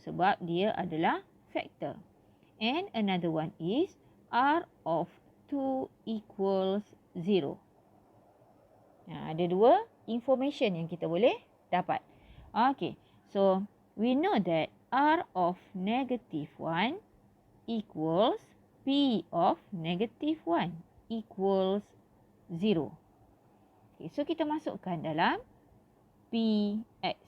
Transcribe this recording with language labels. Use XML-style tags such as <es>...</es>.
<id>Sebab dia adalah factor.</id> <en>And another one is r of 2 equals 0.</en> <id>Ada dua information yang kita boleh dapat. Okay.</id> <en>So, we know that r of negative 1 equals p of negative 1 equals 0. Okay, so</en> <id>kita masukkan dalam px.</id>